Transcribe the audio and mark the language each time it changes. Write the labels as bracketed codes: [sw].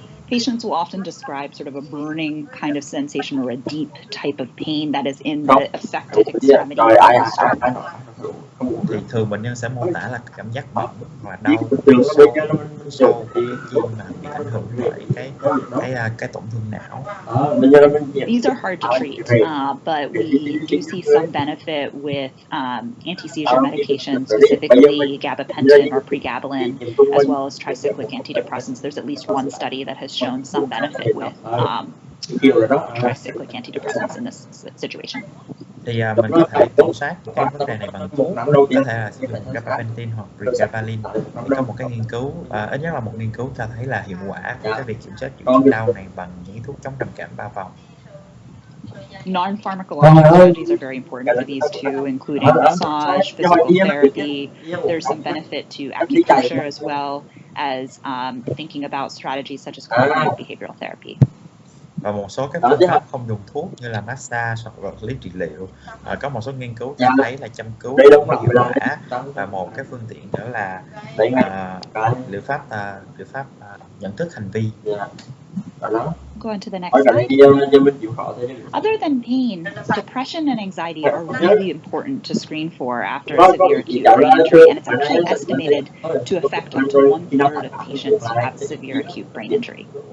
[en] Patients will often describe sort of a burning kind of sensation or a deep type of pain that is in the affected extremity of the stroke. [vi] Thì thường bệnh nhân sẽ mô tả là cảm giác bỏng và đau phía sau của cái chi mà bị ảnh hưởng bởi cái tổn thương não. [en] These are hard to treat, but we do see some benefit with anti-seizure medications, specifically gabapentin or pregabalin, as well as tricyclic antidepressants. There's at least one study that has shown some benefit with tricyclic antidepressants in this situation. [vi] Thì mình có thể kiểm soát cái vấn đề này bằng thuốc, có thể là sử dụng gabapentin hoặc pregabalin. Thì có một cái nghiên cứu, ít nhất là một nghiên cứu cho thấy là hiệu quả của cái việc kiểm soát triệu chứng đau này bằng những thuốc chống trầm cảm ba vòng. [en] Non-pharmacologic strategies are very important for these too, including massage, physical therapy. There's some benefit to acupuncture as well as thinking about strategies such as cognitive behavioral therapy. [vi] Và một số cái phương pháp không dùng thuốc như là massage hoặc vật lý trị liệu. Có một số nghiên cứu cho thấy là châm cứu có hiệu quả, và một cái phương tiện nữa là liệu pháp nhận thức hành vi. [en] Go on to the next slide. Other than pain, depression and anxiety are really important to screen for after severe acute brain injury, and it's actually estimated to affect up to 1/3 of patients who have severe acute brain injury.